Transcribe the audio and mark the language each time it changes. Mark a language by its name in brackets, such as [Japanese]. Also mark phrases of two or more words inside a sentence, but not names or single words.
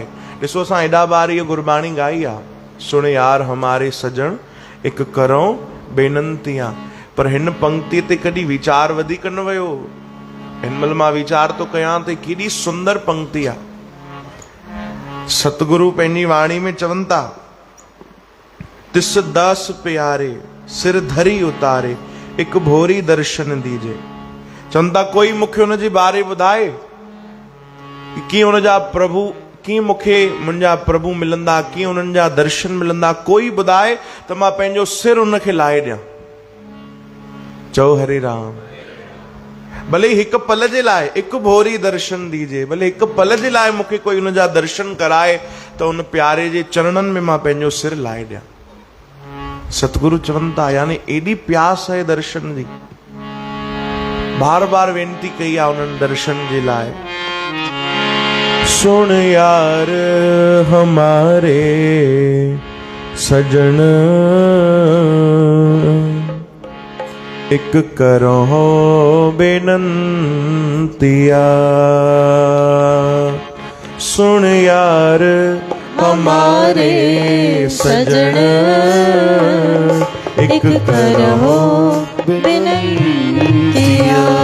[Sindhi] ॾिसो असां एॾा बार इहा गुरबाणी गाई आहे, सुण यार हमारे सजण हिकु करो बेनंती आहे। पर हिन पंक्ति ते कॾहिं वीचार वधीक न वियो। हिन महिल मां वीचार तो कयां त केॾी सुंदर पंक्ति आहे। सतगुरु पंहिंजी वाणी में चवनि था, [Punjabi] ਤਿਸ ਦਾਸ ਪਿਆਰੇ ਸਿਰ ਧਰੀ ਉਤਾਰੇ ਹਿਕੁ ਭੋਰੀ ਦਰਸ਼ਨ ਦੀਜੇ। [Sindhi] चवनि था कोई मूंखे हुन जे बारे ॿुधाए कीअं हुन जा प्रभु, कीअं मूंखे मुंहिंजा प्रभु मिलंदा, कीअं उन्हनि जा दर्शन मिलंदा। कोई ॿुधाए त मां पंहिंजो सिर उनखे लाहे ॾियां। चओ हरे राम। भले हिकु पल जे लाइ हिकु भोरी दर्शन दीजे, भले हिकु पल जे लाइ मूंखे कोई हुन जा दर्शन कराए त उन प्यारे जे चरणनि में मां पंहिंजो सिर लाहे ॾियां। सतगुरु चवनि था यानी एॾी प्यास आहे दर्शन जी। बार बार वेनती कई आहे उन्हनि दर्शन जे लाइ। [Punjabi] ਸੁਨ ਯਾਰ ਹਮਾਰੇ ਸਜਨ ਏਕ ਕਰੋ ਬੇਨੰਤੀਆ। ਸੁਨ ਯਾਰ ਹਮਾਰੇ ਸਜਨ ਏਕ ਕਰੋ ਬੇਨੰਤੀਆ।